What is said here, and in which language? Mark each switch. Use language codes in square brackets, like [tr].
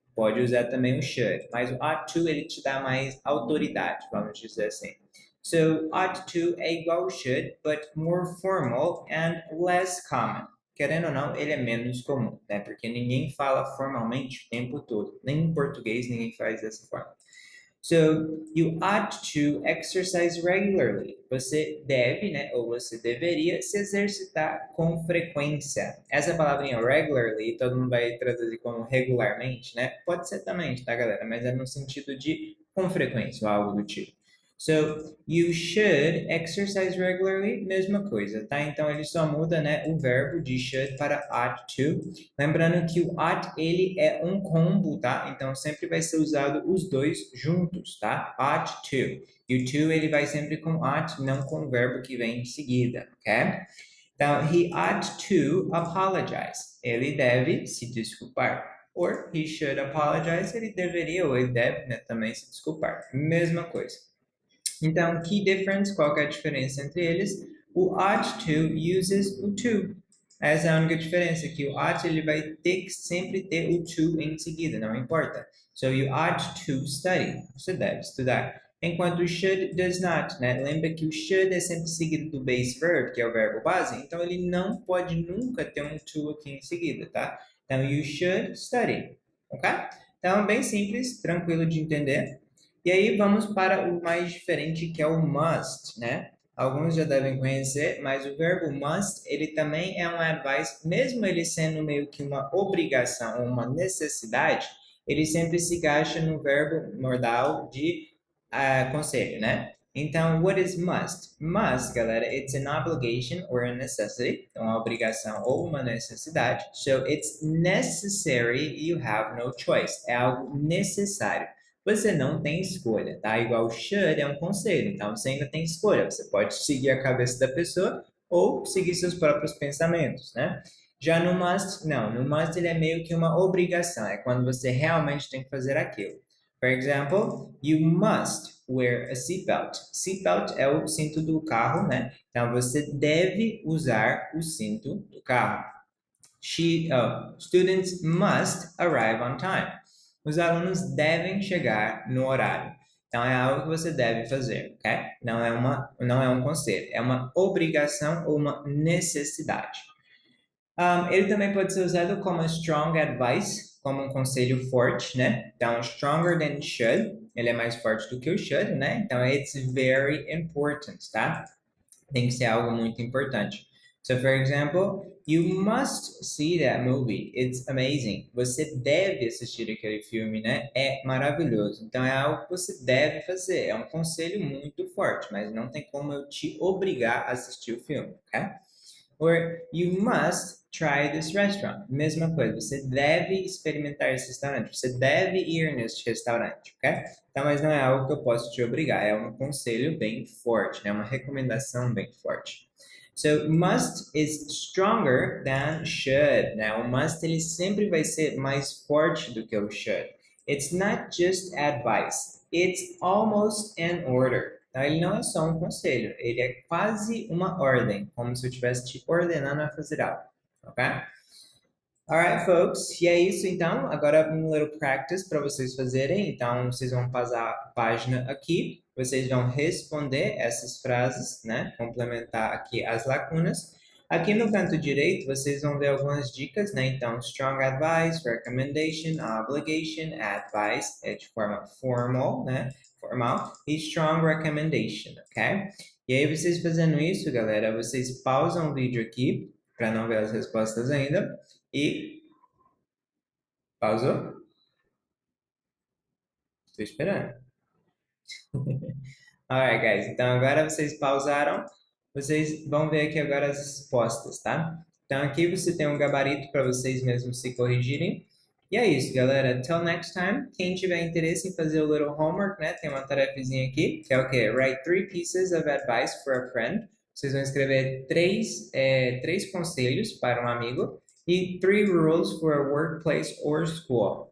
[pt] Pode usar também o should, mas o ought to ele te dá mais autoridade, vamos dizer assim. [en] So, ought to [pt] é igual ao [en] should, but more formal and less common. [pt] Querendo ou não, ele é menos comum, né? Porque ninguém fala formalmente o tempo todo. Nem em português ninguém faz dessa forma. [en] So, you ought to exercise regularly. [pt] Você deve, né, ou você deveria se exercitar com frequência. Essa palavrinha regularly, todo mundo vai traduzir como regularmente, né? Pode ser também, tá, galera? Mas é no sentido de com frequência, ou algo do tipo. [en] So, you should exercise regularly, [pt] mesma coisa, tá? Então, ele só muda, né, o verbo de should para ought to. Lembrando que o ought, ele é um combo, tá? Então, sempre vai ser usado os dois juntos, tá? Ought to. E o to, ele vai sempre com ought, não com o verbo que vem em seguida, ok? [en] Então, he ought to apologize. [pt] Ele deve se desculpar. [en] Or he should apologize. [pt] Ele deveria ou ele deve, né, também se desculpar. Mesma coisa. Então, [en] key difference, [pt] qual que é a diferença entre eles? O ought to uses o to. Essa é a única diferença, que o ought ele vai ter que sempre ter o to em seguida, não importa. [en] So, you ought to study. [pt] Você deve estudar. Enquanto o should [en] does not, [pt] né? Lembra que o should é sempre seguido do base verb, que é o verbo base, então ele não pode nunca ter um to aqui em seguida, tá? Então, [en] you should study, [pt] ok? Então, bem simples, tranquilo de entender. E aí vamos para o mais diferente, que é o must, né? Alguns já devem conhecer, mas o verbo must, ele também é um advice, mesmo ele sendo meio que uma obrigação, uma necessidade, ele sempre se encaixa no verbo modal de conselho, né? [en] Então, what is must? Must, galera, it's an obligation or a necessity. [pt] Então, uma obrigação ou uma necessidade. [en] So, it's necessary, you have no choice. [pt] É algo necessário. Você não tem escolha, tá? Igual should é um conselho, então você ainda tem escolha. Você pode seguir a cabeça da pessoa ou seguir seus próprios pensamentos, né? Já no must, não. No must ele é meio que uma obrigação. É quando você realmente tem que fazer aquilo. [en] For example, you must wear a seatbelt. [pt] Seatbelt é o cinto do carro, né? Então você deve usar o cinto do carro. [en] Students must arrive on time. [pt] Os alunos devem chegar no horário. Então é algo que você deve fazer, ok? Não é um conselho, é uma obrigação ou uma necessidade. Ele também pode ser usado como [en] strong advice, [pt] como um conselho forte, né? Então, [en] stronger than should, [pt] ele é mais forte do que o should, né? [en] Então, it's very important, tá? [pt] Tem que ser algo muito importante. [en] So, for example, you must see that movie. It's amazing. [pt] Você deve assistir aquele filme, né? É maravilhoso. Então, é algo que você deve fazer. É um conselho muito forte, mas não tem como eu te obrigar a assistir o filme, ok? [en] Or you must try this restaurant. [pt] Mesma coisa, você deve experimentar esse restaurante, você deve ir neste restaurante, ok? Então, mas não é algo que eu posso te obrigar, é um conselho bem forte, né? Uma recomendação bem forte. [en] So, must is stronger than should, né? [pt] O must, ele sempre vai ser mais forte do que o should. [en] It's not just advice, it's almost an order. [pt] Então, ele não é só um conselho, ele é quase uma ordem, como se eu estivesse te ordenando a fazer algo, ok? [en] Alright, folks, [pt] e é isso então. Agora um [en] little practice [pt] para vocês fazerem. Então, vocês vão passar a página aqui, vocês vão responder essas frases, né? Complementar aqui as lacunas. Aqui no canto direito, vocês vão ver algumas dicas, né? Então, [en] strong advice, recommendation, obligation, advice, [pt] é de forma formal, né? Formal, e strong recommendation, ok? E aí, vocês fazendo isso, galera, vocês pausam o vídeo aqui, para não ver as respostas ainda. E pausou? Estou esperando. Alright, guys. Então agora vocês pausaram. Vocês vão ver aqui agora as respostas, tá? Então aqui você tem um gabarito para vocês mesmos se corrigirem. E é isso, galera. [en] Till next time. [pt] Quem tiver interesse em fazer o [en] little homework, [pt] né? Tem uma tarefazinha aqui, que é o quê? [en] Write 3 pieces of advice for a friend. [pt] Vocês vão escrever três conselhos para um amigo. [en] E 3 rules for a workplace or school.